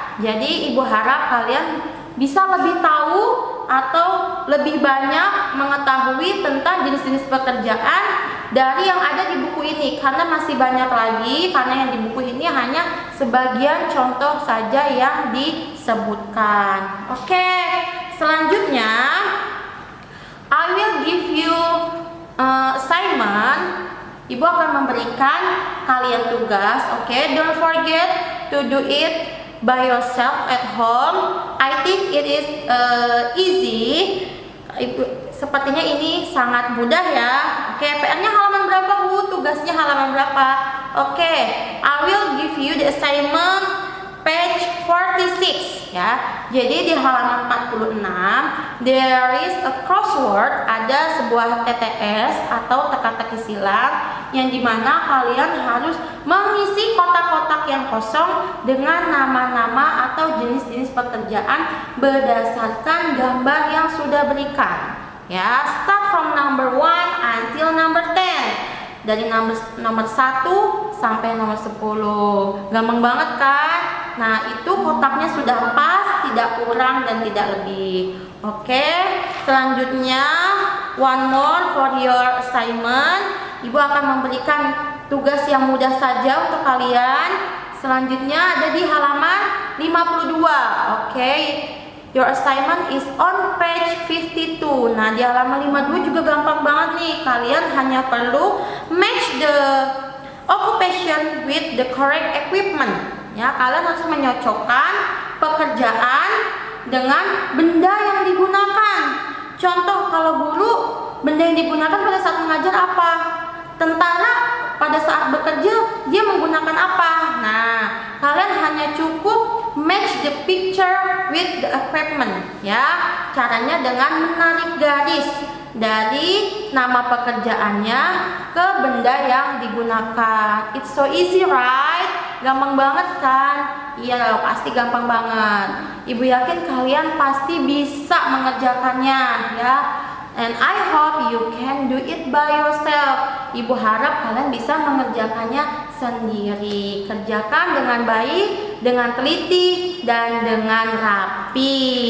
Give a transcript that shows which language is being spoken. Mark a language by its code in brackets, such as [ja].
[id] Jadi ibu harap kalian bisa lebih tahu atau lebih banyak mengetahui tentang jenis-jenis pekerjaan dari yang ada di buku ini, karena masih banyak lagi, karena yang di buku ini hanya sebagian contoh saja yang disebutkan. [en] Oke, selanjutnya I will give you assignment. [id] Ibu akan memberikan kalian tugas. [en] Oke, don't forget to do it by yourself at home. I think it is easy. [id] Sepertinya ini sangat mudah ya. Oke, PR-nya halaman berapa Bu? Tugasnya halaman berapa? [en] Oke, I will give you the assignment page 46 ya. [id] Jadi di halaman 46 [en] there is a crossword, [id] ada sebuah TTS atau teka-teki silang yang dimana kalian harus mengisi kotak-kotak yang kosong dengan nama-nama atau jenis-jenis pekerjaan berdasarkan gambar yang sudah berikan ya. [en] Start from number 1 until number 10, [id] dari nomor 1 sampai nomor 10. Gampang banget kan? Nah, itu kotaknya sudah pas, tidak kurang dan tidak lebih. [en] Oke, selanjutnya one more for your assignment. [id] Ibu akan memberikan tugas yang mudah saja untuk kalian. Selanjutnya ada di halaman 52. [en] Oke, your assignment is on page 52. [id] Nah, di halaman 52 juga gampang banget nih. Kalian hanya perlu [en] match the occupation with the correct equipment. [id] Ya, kalian harus menyocokkan pekerjaan dengan benda yang digunakan. Contoh, kalau guru, benda yang digunakan pada saat mengajar apa? Tentara pada saat bekerja dia menggunakan apa? Nah, kalian hanya cukup [en] match the picture with the equipment ya. [id] Caranya dengan menarik garis dari nama pekerjaannya ke benda yang digunakan. [en] It's so easy, right? [id] Gampang banget kan? Iya, pasti gampang banget. Ibu yakin kalian pasti bisa mengerjakannya ya. [en] And I hope you can do it by yourself. [id] Ibu harap kalian bisa mengerjakannya sendiri. Kerjakan dengan baik, dengan teliti, dan dengan rapi.